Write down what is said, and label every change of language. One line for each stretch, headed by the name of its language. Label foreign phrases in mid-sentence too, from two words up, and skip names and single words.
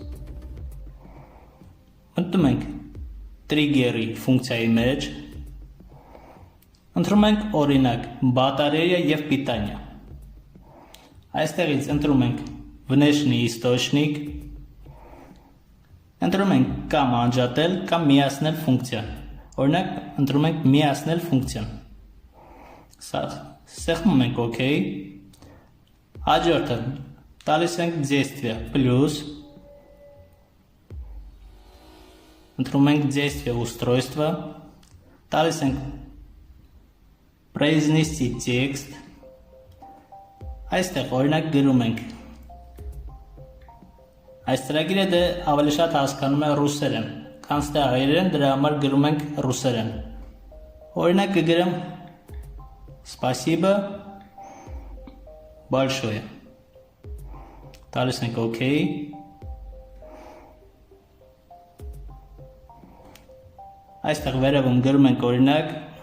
Armenian: մտնում ենք Trigger-ի ֆունկցիայի մեջ, ընտրում ենք օրինակ բատարեյա և պիտանյա, այստեղից ընտրում ենք
Russian: Внешний источник,
Armenian: ընտրում ենք կամ անջատել, կամ միացնել ֆունկցիա, օրինակ ընտրում ենք միացնել ֆունկցիան, սեղմում ենք OK, հաջորդը տալիս ենք действие plus, ընտրում ենք
Russian: действие устройства,
Armenian: տալիս ենք
Russian: произнести текст,
Armenian: այստեղ օրինակ գրում ենք, այս ծրագիրը դե ավելի շատ հասկանում է ռուսերեն, քան ստե հայերեն, դրա համար գրում ենք ռուսերեն, օրինակ կգրեմ
Russian: Спасибо большое,
Armenian: տալիս ենք OK, այստեղ վերևում գրում ենք օրինակ